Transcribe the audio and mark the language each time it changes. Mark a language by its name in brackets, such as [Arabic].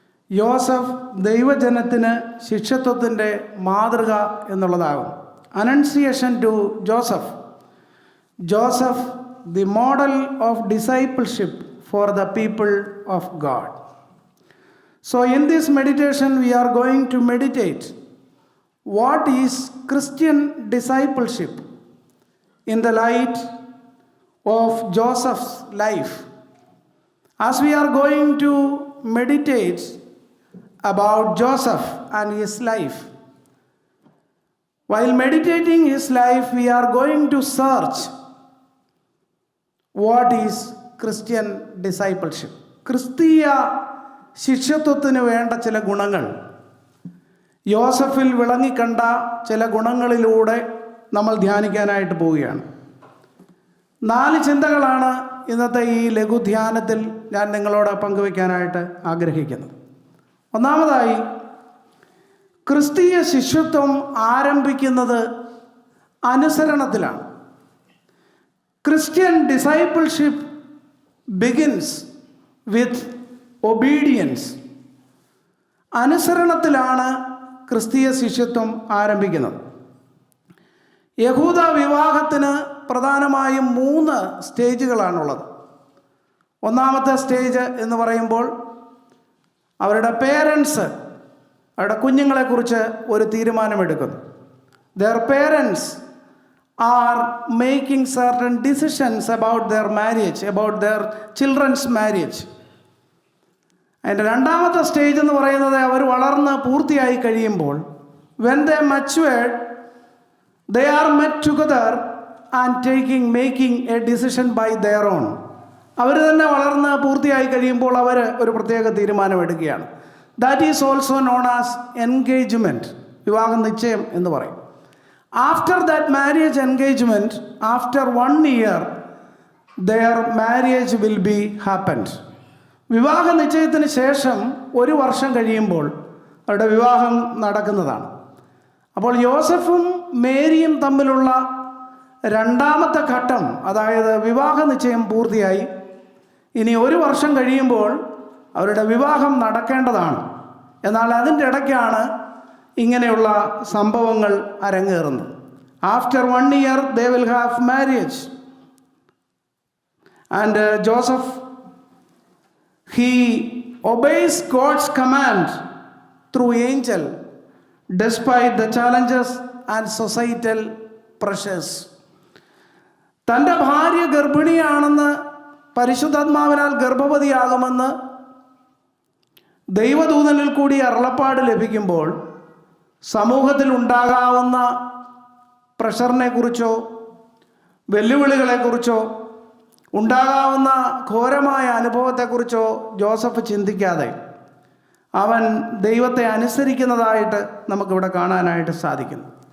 [Malayalam] യോസഫ് ദൈവജനത്തിന് ശിഷ്യത്വത്തിൻ്റെ മാതൃക എന്നുള്ളതാകും. [English] Annunciation to Joseph. Joseph the model of discipleship for the people of God. So in this meditation we are going to meditate what is Christian discipleship in the light of Joseph's life. As we are going to meditate about Joseph and his life, while meditating his life we are going to search what is Christian discipleship. [Malayalam] ക്രിസ്തീയ ശിഷ്യത്വത്തിന് വേണ്ട ചില ഗുണങ്ങൾ, യോസഫിൽ വിളങ്ങിക്കണ്ട ചില ഗുണങ്ങളിലൂടെ നമ്മൾ ധ്യാനിക്കാനായിട്ട് പോവുകയാണ്. 4 ചിന്തകളാണ് ഇന്നത്തെ ഈ ലഘുധ്യാനത്തിൽ ഞാൻ നിങ്ങളോട് പങ്കുവയ്ക്കാനായിട്ട് ആഗ്രഹിക്കുന്നത്. ഒന്നാമതായി, ക്രിസ്തീയ ശിഷ്യത്വം ആരംഭിക്കുന്നത് അനുസരണത്തിലാണ്. [English] Christian discipleship begins with obedience. [Malayalam] അനുസരണത്തിലാണ് ക്രിസ്തീയ ശിഷ്യത്വം ആരംഭിക്കുന്നത്. യഹൂദ വിവാഹത്തിന് പ്രധാനമായും 3 സ്റ്റേജുകളാണുള്ളത്. 1-ാമത്തെ സ്റ്റേജ് എന്ന് പറയുമ്പോൾ അവരുടെ പേരൻസ് അവരുടെ കുഞ്ഞുങ്ങളെക്കുറിച്ച് ഒരു തീരുമാനമെടുക്കുന്നു. [English] their parents are making certain decisions about their marriage, about their children's marriage. [Malayalam] അതിൻ്റെ 2-ാമത്തെ സ്റ്റേജ് എന്ന് പറയുന്നത് അവർ വളർന്ന് പൂർത്തിയായി കഴിയുമ്പോൾ [English] when they matured they are met together and making a decision by their own. [Malayalam] അവർ തന്നെ വളർന്ന് പൂർത്തിയായി കഴിയുമ്പോൾ അവർ ഒരു പ്രത്യേക തീരുമാനമെടുക്കുകയാണ്. [English] that is also known as engagement, [Malayalam] വിവാഹ നിശ്ചയം എന്ന് പറയും. [English] after that marriage engagement, after 1 year their marriage will be happened. [Malayalam] വിവാഹ നിശ്ചയത്തിന് ശേഷം 1 വർഷം കഴിയുമ്പോൾ അവരുടെ വിവാഹം നടക്കുന്നതാണ്. അപ്പോൾ യോസഫും മേരിയും തമ്മിലുള്ള 2-ാമത്തെ ഘട്ടം, അതായത് വിവാഹ നിശ്ചയം പൂർത്തിയായി. ഇനി 1 വർഷം കഴിയുമ്പോൾ അവരുടെ വിവാഹം നടക്കേണ്ടതാണ്. എന്നാൽ അതിൻ്റെ ഇടയ്ക്കാണ് ഇങ്ങനെയുള്ള സംഭവങ്ങൾ അരങ്ങേറുന്നത്. [English] After 1 year they will have marriage and Joseph he obeys God's command through angel despite the challenges and societal pressures. [Malayalam] തൻ്റെ ഭാര്യ ഗർഭിണിയാണെന്ന്, പരിശുദ്ധാത്മാവിനാൽ ഗർഭവതിയാകുമെന്ന് ദൈവദൂതനിൽ കൂടി അരുളപ്പാട് ലഭിക്കുമ്പോൾ സമൂഹത്തിൽ ഉണ്ടാകാവുന്ന പ്രഷറിനെ കുറിച്ചോ വെല്ലുവിളികളെക്കുറിച്ചോ ഉണ്ടാകാവുന്ന ഘോരമായ അനുഭവത്തെക്കുറിച്ചോ ജോസഫ് ചിന്തിക്കാതെ അവൻ ദൈവത്തെ അനുസരിക്കുന്നതായിട്ട് നമുക്കിവിടെ കാണാനായിട്ട് സാധിക്കുന്നു.